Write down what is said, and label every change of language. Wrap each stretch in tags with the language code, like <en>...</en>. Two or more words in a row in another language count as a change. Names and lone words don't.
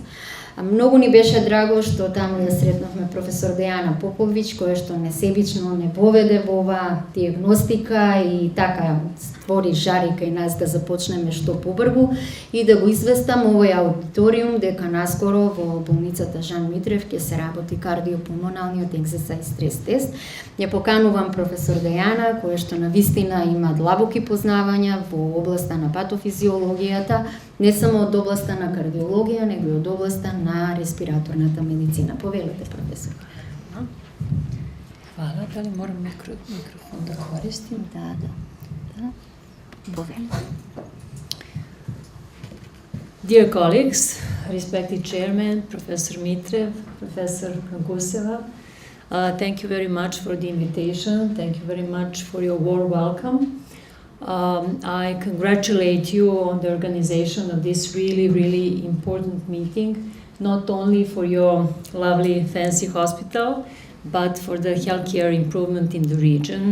<mk>Многу ни беше драго што таму ја сретнавме професор Дејана Поповиќ, која што несебично не поведе во оваа диагностика и така створи жари кај нас да започнеме што побрзо и да го известам овој аудиториум дека наскоро во болницата Жан Митрев ќе се работи кардиопулмоналниот екзерсайз стрес тест. Ја поканувам професор Дејана, која што навистина има длабоки познавања во областа на патофизиологијата, не само од областа на кардиологија, него и од областа на респираторната медицина. Повелете, професор.</mk> <sr>Hvala. Da li moram mikrofon da koristim? Da. Poveli.</sr> <en>Dear colleagues, respected chairman, Professor Mitrev, Professor Kanguseva, thank you very much for the invitation. Thank you very much for your warm welcome. I congratulate you on the organization of this really, really important meeting, not only for your lovely fancy hospital, but for the healthcare improvement in the region.</en>